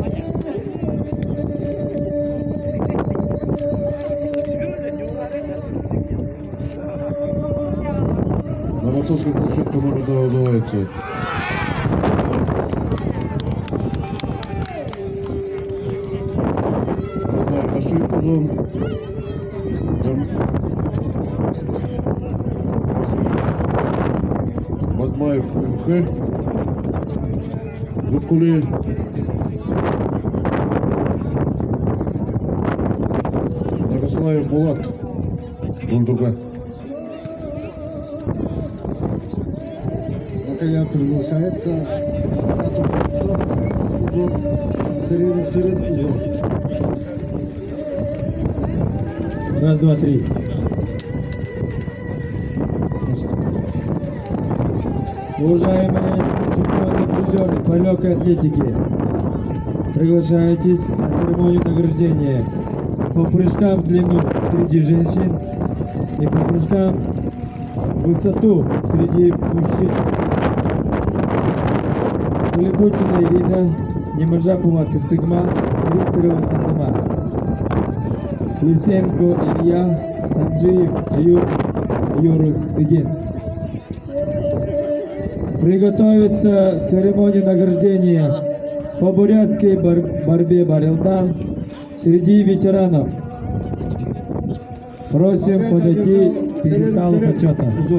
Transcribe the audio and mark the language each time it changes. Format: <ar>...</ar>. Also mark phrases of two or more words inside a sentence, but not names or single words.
<ru>На борцовской площадке номер 2 вызывается Ашик Узон. Мазмаев МХ, Зукуле, Нагослаев Булат, Дундуга. Наталья приглашается. Узон. Сирена, узон. Раз, два, три. Уважаемые чемпионы призеры по легкой атлетике, приглашаетесь на церемонию награждения по прыжкам в длину среди женщин и по прыжкам в высоту среди мужчин. Суликутина Ирина, Немажапова Цицигма, Викторова Цинема, Лысенко Илья, Санджиев Аюр Цидин. Приготовиться к церемонии награждения по бурятской борьбе Барилдан среди ветеранов. Просим подойти к пьедесталу почета.</ru>